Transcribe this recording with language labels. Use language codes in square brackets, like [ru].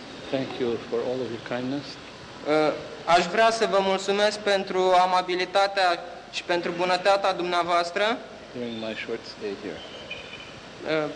[en] Thank you for all of your kindness. [ro] Aș vrea să vă mulțumesc pentru amabilitatea și pentru bunătatea dumneavoastră. [en] During my short stay here.